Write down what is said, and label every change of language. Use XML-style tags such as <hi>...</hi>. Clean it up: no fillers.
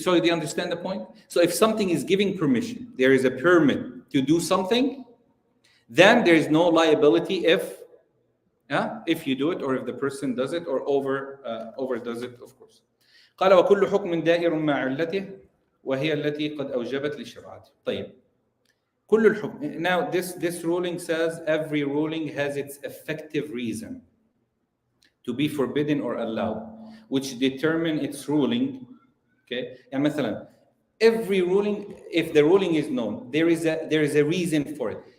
<en>So do you understand the point? So if something is giving permission, there is a permit to do something, then there is no liability if you do it, or if the person does it, or overdoes it, of course.</en> <ar>قال وكل حكم دائر مع علته وهي التي قد أوجبت لشرعته. طيب.</ar> <en>Now this ruling says every ruling has its effective reason to be forbidden or allowed, which determine its ruling. Okay, and مثلا, every ruling, if the ruling is known, there is a reason for it.</en>